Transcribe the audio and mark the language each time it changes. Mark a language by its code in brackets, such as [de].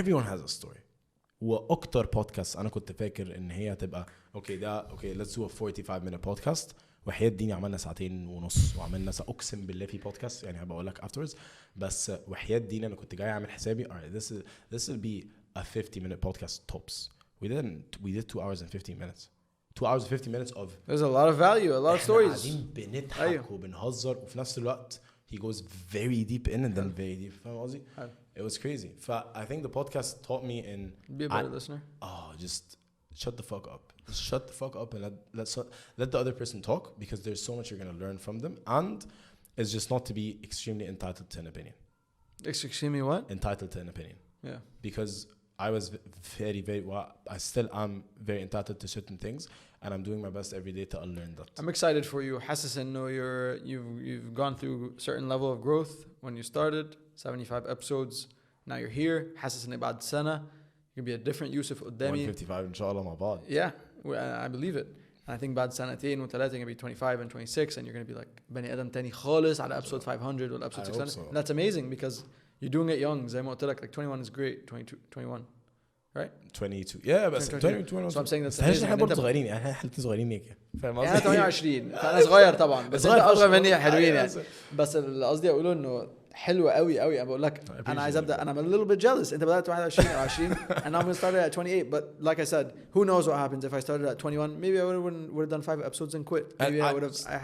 [en] everyone has a story [ar] واكتر بودكاست انا كنت فاكر ان هي هتبقى اوكي [en] let's do a 45 minute podcast [ar] وحياة ديني عملنا 2.5 ساعة وعملنا اقسم بالله في بودكاست يعني هبقى اقول لك [en] afterwards [ar] بس وحياة ديني انا كنت جاي اعمل حسابي [en] alright this will be a 50 minute podcast tops we did 2 hours and 15 minutes 2 hours and 50 minutes of there's a lot of value a lot of stories [ar] قاعدين بنضحك وبنهزر وفي نفس الوقت [en] he goes very deep in and then very deep [ar] فاهم قصدي [en] it was crazy I think the podcast taught me in be a better listener just shut the fuck up just shut the fuck up and let the other person talk because there's so much you're going to learn from them and it's just not to be extremely entitled to an opinion extremely what entitled to an opinion yeah because I was very I still am very entitled to certain things and I'm doing my best every day to unlearn that I'm excited for you [ar] حاسس انه [en] you've gone through a certain level of growth when you started 75 episodes now you're here [ar] حاسس ان بعد سنة [en] you'll be a different Yousef [ar] قدامي 155 ان شاء الله مع بعض [en] yeah I believe it and I think [ar] بعد سنتين وثلاثة [en] you're going to be 25 and 26 and you're going to be like [ar] بني آدم تاني خالص على [en] episode 500 [ar] ولا [en] episode 600 so. and that's amazing because you're doing it young [ar] زي ما قلت لك [en] like 21 is great 21 right 22 yeah [ar] بس [en] 21 so I'm saying that's [ar] amazing احنا برضه صغيرين احنا صغيرين هيك فاهم قصدي انا 28 فانا صغير طبعا بس انت اصغر مني حلوين يعني بس اللي قصدي اقوله انه حلوة قوي انا بقول لك انا عايز ابدا انا [en] I'm a little bit jealous [ar] انت بدات 21 او 20 [en] and I'm going to start at 28 but like I said who knows what happens if I started at 21 maybe I would have done 5 episodes and quit maybe I would have